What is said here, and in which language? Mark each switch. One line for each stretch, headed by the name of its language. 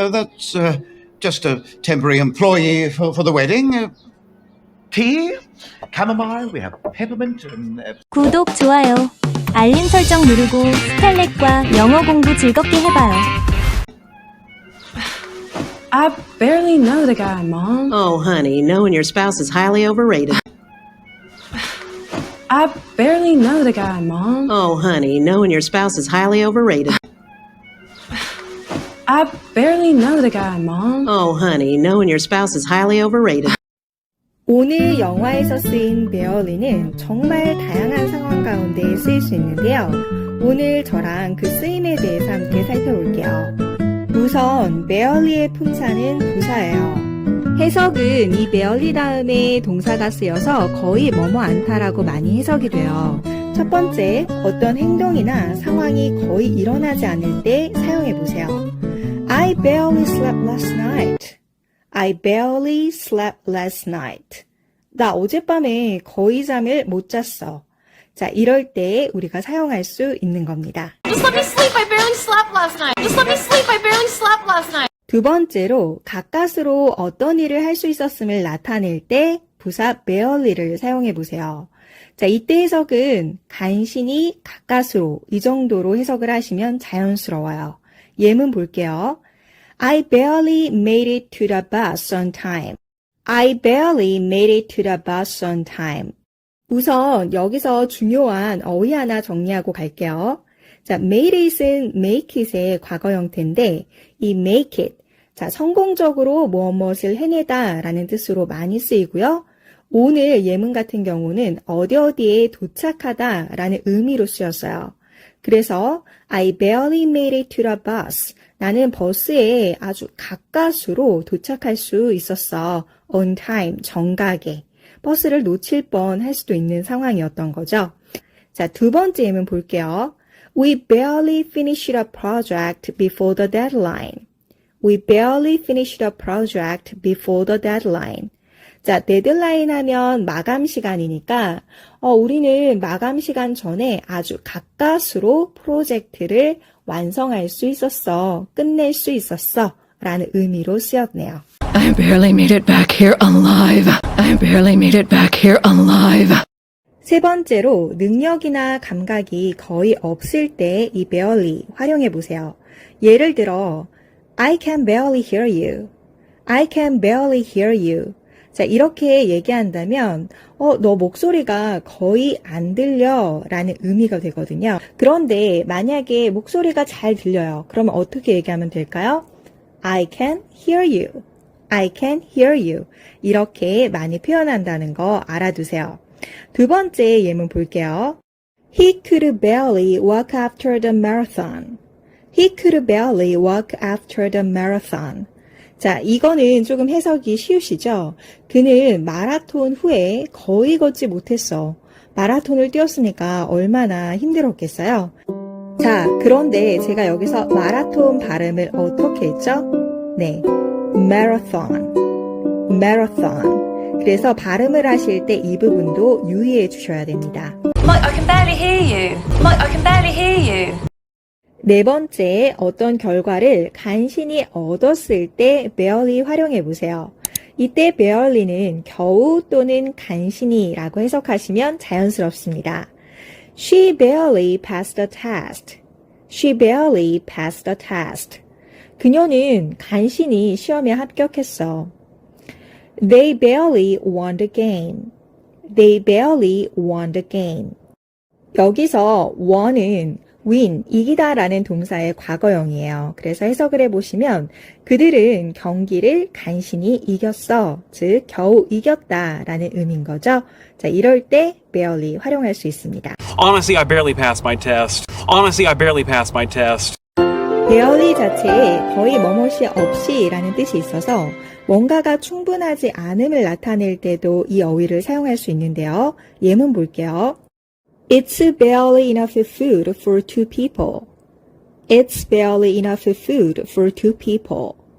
English: That's just a temporary employee for the wedding. Tea? Chamomile? We have peppermint and...
Korean: 구독, 좋아요, 알림 설정 누르고 스칼렛과 영어 공부 즐겁게 해봐요.
English: I barely know the guy, Mom. Oh, honey, knowing your spouse is highly overrated. I barely know the guy, Mom. Oh, honey, knowing your spouse is highly overrated. I barely know the guy, Mom. Oh, honey, knowing your spouse is highly overrated.
Korean: 오늘 영화에서 쓰인 barely는 정말 다양한 상황 가운데 쓰일 수 있는데요. 오늘 저랑 그 쓰임에 대해서 함께 살펴볼게요. 우선 barely의 품사는 부사예요. 해석은 이 barely 다음에 동사가 쓰여서 거의 뭐뭐 않다라고 많이 해석이 돼요. 첫 번째, 어떤 행동이나 상황이 거의 일어나지 않을 때 사용해보세요.
English: I barely slept last night. I barely slept last night.
Korean: 나 어젯밤에 거의 잠을 못 잤어. 자, 이럴 때 우리가 사용할 수 있는 겁니다.
English: Just let me sleep, I barely slept last night. Just let me sleep, I barely slept last night.
Korean: 두 번째로 가까스로 어떤 일을 할 수 있었음을 나타낼 때 부사 barely를 사용해 보세요. 자, 이때 해석은 간신히 가까스로 이 정도로 해석을 하시면 자연스러워요. 예문 볼게요.
English: I barely made it to the bus on time. I barely made it to the bus on time.
Korean: 우선 여기서 중요한 어휘 하나 정리하고 갈게요. 자, made it은 make it의 과거 형태인데 이 make it, 자, 성공적으로 무엇을 해내다 라는 뜻으로 많이 쓰이고요. 오늘 예문 같은 경우는 어디에 도착하다 라는 의미로 쓰였어요. 그래서
English: I barely made it to the bus.
Korean: 나는 버스에 아주 가까스로 도착할 수 있었어.
English: On time,
Korean: 정각에. 버스를 놓칠 뻔 할 수도 있는 상황이었던 거죠. 자, 두 번째 예문 볼게요.
English: We barely finished a project before the deadline. We barely finished a project before the deadline.
Korean: 자, 데드라인 하면 마감 시간이니까 우리는 마감 시간 전에 아주 가까스로 프로젝트를 완성할 수 있었어. 끝낼 수 있었어. 라는 의미로 쓰였네요.
English: I barely made it back here alive. I barely made it back here alive.
Korean: 세 번째로 능력이나 감각이 거의 없을 때 이 barely 활용해 보세요. 예를 들어
English: I can barely hear you. I can barely hear you.
Korean: 자, 이렇게 얘기한다면 너 목소리가 거의 안 들려 라는 의미가 되거든요. 그런데 만약에 목소리가 잘 들려요. 그러면 어떻게 얘기하면 될까요?
English: I can hear you. I can hear you.
Korean: 이렇게 많이 표현한다는 거 알아두세요. 두 번째 예문 볼게요.
English: He could barely walk after the marathon. He could barely walk after the marathon.
Korean: 자, 이거는 조금 해석이 쉬우시죠? 그는 마라톤 후에 거의 걷지 못했어. 마라톤을 뛰었으니까 얼마나 힘들었겠어요? 자, 그런데 제가 여기서 마라톤 발음을 어떻게 했죠?
English: 네, marathon. marathon.
Korean: 그래서 발음을 하실 때 이 부분도 유의해 주셔야 됩니다.
English: Mike, I can barely hear you. Mike, I can barely hear you.
Korean: 네 번째, 어떤 결과를 간신히 얻었을 때 barely 활용해 보세요. 이때 barely는 겨우 또는 간신히라고 해석하시면 자연스럽습니다.
English: She barely passed the test. She barely passed the test.
Korean: 그녀는 간신히 시험에 합격했어.
English: They barely won the game. They barely won the game.
Korean: 여기서 won은 win, 이기다 라는 동사의 과거형이에요. 그래서 해석을 해보시면 그들은 경기를 간신히 이겼어. 즉, 겨우 이겼다 라는 의미인 거죠. 자, 이럴 때 barely 활용할 수 있습니다.
English: Honestly, I barely passed my test. Honestly, I barely passed my test.
Korean: barely 자체에 거의 뭐뭇이 없이 라는 뜻이 있어서 뭔가가 충분하지 않음을 나타낼 때도 이 어휘를 사용할 수 있는데요. 예문 볼게요.
English: It's barely enough food for two people. It's barely enough food for two people.